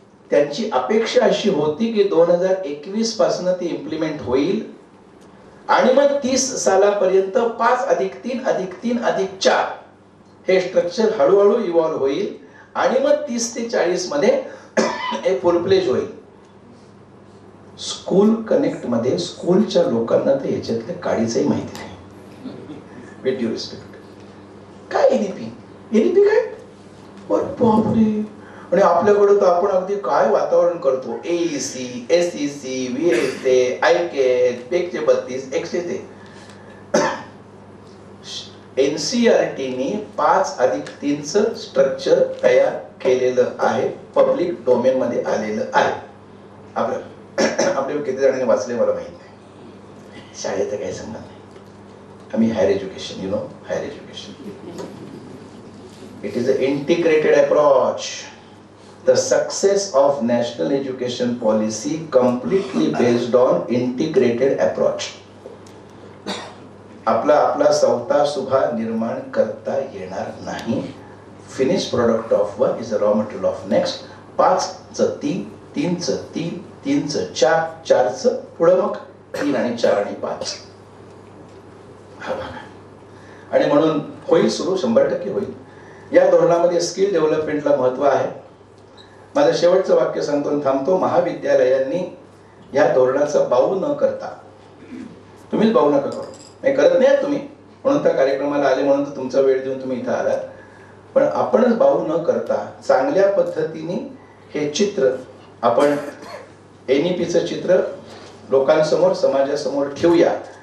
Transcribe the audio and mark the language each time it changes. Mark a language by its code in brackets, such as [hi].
[mr] त्यांची अपेक्षा अशी होती की 2021 पासून ते इम्प्लिमेंट होईल आणि मग 30 सालापर्यंत 5+3+3+4 हे स्ट्रक्चर हळूहळू इव्हॉल्व्ह होईल आणि मग 30 ते 40 मध्ये हे फुल प्लेज होईल. स्कूल कनेक्ट मध्ये स्कूलच्या लोकांना तर याच्यातले काडीचंही माहिती नाही. [en] with due respect, [mr] काय एनईपी काय? बापरे. आणि आपल्याकडे तर आपण अगदी काय वातावरण करतो. AEC, SEC, VSA, ICAT, पेकचे 32, 100 ते. NCERT ने 5+3चं स्ट्रक्चर तयार केलेलं आहे, पब्लिक डोमेन मध्ये आलेलं आहे. आपल्या किती जणांनी वाचले मला माहित नाही. शाळेचं काही सांगणार नाही. आम्ही higher education, higher education. [en] It is a integrated approach. The success of national education policy completely based on integrated approach. [mr] आपला स्वतः सुभा निर्माण करता येणार नाही. [en] Finish product of one is a raw material of next. [mr] 5चं 3, 3चं 3, 3चं 4, 4चं पुढं मग 3 आणि 4 आणि 5. आणि म्हणून होईल सुरू, 100% होईल. या धोरणामध्ये स्किल डेव्हलपमेंटला महत्व आहे. माझं शेवटचं वाक्य सांगतो आणि थांबतो. महाविद्यालयांनी या धोरणाचा बाऊ न करता, तुम्हीच बाऊ नका करू, नाही करत नाही तुम्ही, म्हणून त्या कार्यक्रमाला आले, म्हणून तुमचा वेळ देऊन तुम्ही इथं आलात, पण आपणच बाऊ न करता चांगल्या पद्धतीने हे चित्र आपण एनईपीचं चित्र लोकांसमोर, समाजासमोर ठेवूया.